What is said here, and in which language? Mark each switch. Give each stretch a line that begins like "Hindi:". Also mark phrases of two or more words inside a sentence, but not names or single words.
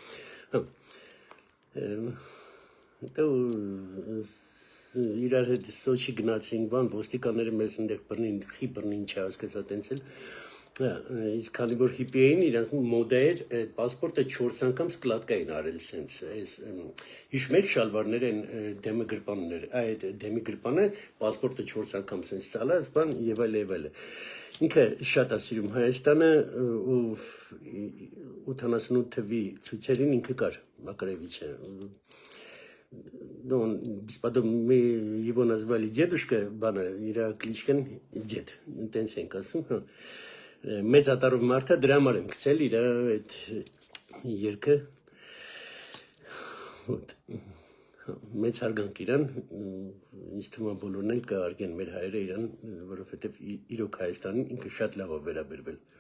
Armenian: Հետո իրար հետ Սոչի գնացինք, բան, ոստիկանները մեզ ընդեղ բռնին չհասկացա տենցել։ Իսկ քանի որ հիպի էին, իրանց մոդա էր, պասպորտը 4 անգամ սկլատկա էին արել սենց, հիշում եք շալվարներ են դեմը գրպաններ, այդ դեմի գրպանը պասպորտը 4 անգամ սենց ծալած, բան եւ այլ։ Ինքը շատ է սիրում Հայաստանը ու 88 թվի ցույցերին ինքը կար Մակարևիչը։
Russian: Ну, потом его назвали дедушка,
Armenian: бана, իրա кличкան дед, տենց ենք ասում, մեծ ատարով մարդը դրա համար եմ գցել իր այդ երգը, մեծ հարգանք իրան, ինձ թվում է բոլորն էլ կհարգեն մեր հայերը իրան, որովհետև իրոք Հայաստանին ինքը շատ լավ է վերաբերվել։